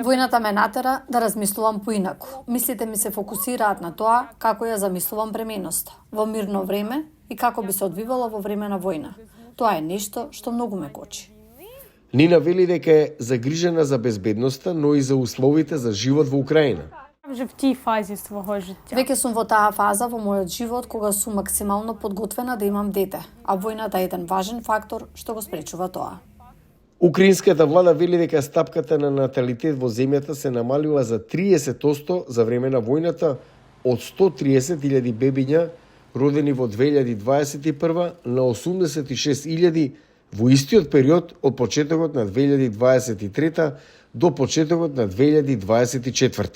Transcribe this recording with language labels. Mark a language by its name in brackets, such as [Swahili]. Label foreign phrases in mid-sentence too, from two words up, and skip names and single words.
[Macedonian] Војната ме натера да размислувам поинаку. Мислите ми се фокусираат на тоа како ја замислувам бременоста во мирно време и како би се одвивала во време на војна. Тоа е нешто што многу ме кочи. Нина вели дека е загрижена за безбедноста, но и за условите за живот во Украина. [Ukrainian] Вже в тій фазі свого життя. [Macedonian] Веќе сум во таа фаза во мојот живот кога сум максимално подготвена да имам дете, а војната е еден важен фактор што го спречува тоа. Украинската влада вели дека стапката на наталитет во земјата се намалила за 30% за време на војната, од 130.000 бебиња родени во 2021 на 86.000 во истиот период од почетокот на 2023 до почетокот на 2024.